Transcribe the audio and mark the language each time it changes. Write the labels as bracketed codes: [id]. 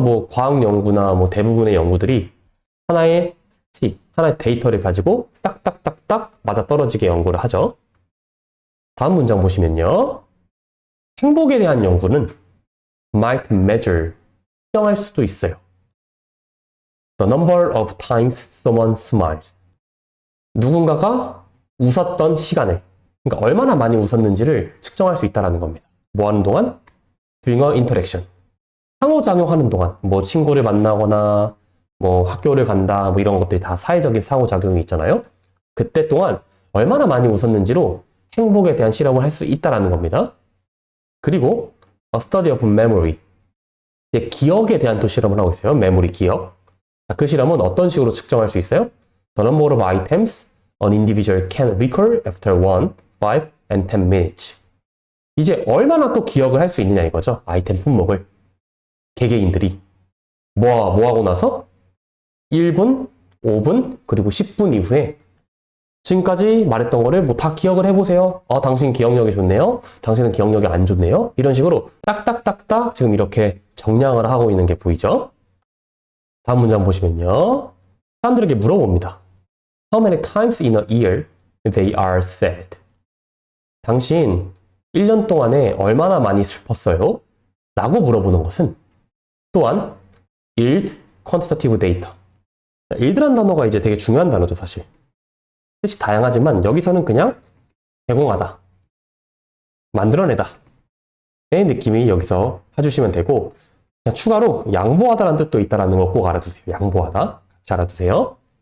[ko] 뭐 과학 연구나 뭐 대부분의 연구들이 하나의 수치, 하나의 데이터를 가지고 딱딱딱딱 맞아떨어지게 연구를 하죠. 다음 문장 보시면요. 행복에 대한 연구는 [en] might measure, [ko] 측정할 수도 있어요. [en] The number of times someone smiles. [ko] 누군가가 웃었던 시간을, 그러니까 얼마나 많이 웃었는지를 측정할 수 있다는 겁니다. 뭐 하는 동안? [en] During a interaction. [ko] 상호작용하는 동안, 뭐 친구를 만나거나, 뭐 학교를 간다, 뭐 이런 것들이 다 사회적인 상호작용이 있잖아요. 그때 동안 얼마나 많이 웃었는지로 행복에 대한 실험을 할 수 있다는 겁니다. 그리고 [en] A study of memory. [ko] 이제 기억에 대한 또 실험을 하고 있어요. 메모리 기억. 그 실험은 어떤 식으로 측정할 수 있어요? [en] The number of items an individual can recall after 1, 5, and 10 minutes. [ko] 이제 얼마나 또 기억을 할 수 있느냐 이거죠. 아이템 품목을. 개개인들이. 뭐 하고 나서 1분, 5분, 그리고 10분 이후에 지금까지 말했던 거를 뭐 다 기억을 해보세요. 당신 기억력이 좋네요. 당신은 기억력이 안 좋네요. 이런 식으로 딱딱딱딱 지금 이렇게 정량을 하고 있는 게 보이죠? 다음 문장 보시면요. 사람들에게 물어봅니다. [en] How many times in a year they are sad? [ko] 당신 1년 동안에 얼마나 많이 슬펐어요? 라고 물어보는 것은 또한 [en] yield quantitative data. [ko] yield란 단어가 이제 되게 중요한 단어죠, 사실. 뜻이 다양하지만 여기서는 그냥 제공하다, 만들어내다 의 느낌이 여기서 해주시면 되고 그냥 추가로 양보하다라는 뜻도 있다는 거 꼭 알아두세요. 양보하다. 같이 알아두세요.